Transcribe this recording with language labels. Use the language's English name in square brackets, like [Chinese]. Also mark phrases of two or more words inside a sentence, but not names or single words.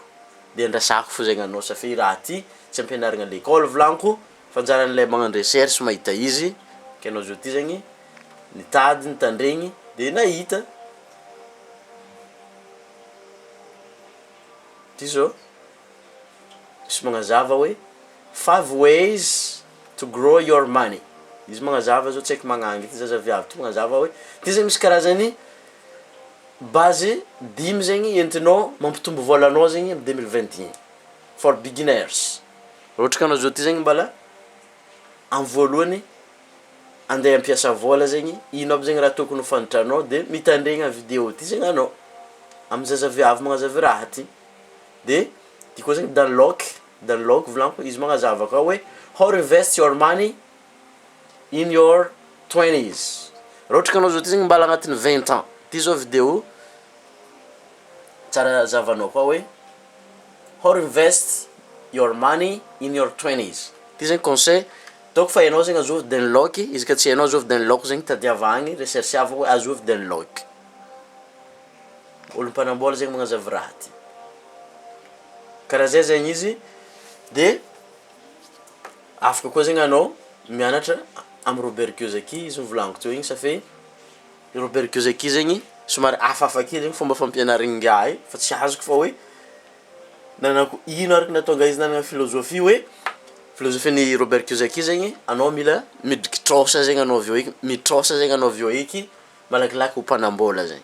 [Malagasy] De andrasako fo zegny anao satria raha ty tsy ampianarigna [French] à l'école [Malagasy] volaniko fa anjaran'ilay magnano recherche mahita izy. Ke anao zao ty zegny nitady nitandregny de nahita. Ty zao misy magnazava hoe [English] 5 ways to grow your money. [Malagasy] Izy magnazava zao tsy haiko magnangy ty zazaviavy ty magnazava hoe ty zegny misy karazany base 5 zegny entinao mampitombo volanao zegny amin'ny 2021 [English] for beginners. [Malagasy] Ohatra ka anao zao ty zegny mbala amin'ny voalohany andeha ampiasa vola zegny, ino aby zegny raha tokony ho fantatranao de mitandregna vidéo ty zegny anao amin'ny zazaviavy magnazava raha ty. De ty koa zegny downlock volaniko izy magnazava ka hoe [English] how to invest your money in your 20s. [Malagasy] Raha ohatra ka anao zao ty zegny mbala agnatin'ny 20 ans, ty zao vidéo tsara zavanao koa hoe [English] how to invest your money in your 20s. [Malagasy] Ty zegny [French] conseil donc [Malagasy] fa hainao zegny azovy downlock, izy ka tsy hainao azovy downlock zegny tadiava agny rechercheava hoe azovy downlock. Olo mpanambola zegny magnazava raha ty. Karaha zay zegny izy de afaka koa zegny anao mianatra amin'ny Robert Kiyosaki izy nivolaniko teo igny satria Robert Kiyosaki zegny somary hafahafa kely zegny fomba fampianaragna ngiahy fa tsy azoko fa hoe nanako ino araka natonga izy nanana filôzofia hoe filôzofian'ny Robert Kiyosaki zegny anao mila midrikitrôsa zegny anao avy eo eky, mitrôsa zegny anao avy eo eky malakilaky ho mpanambola zegny.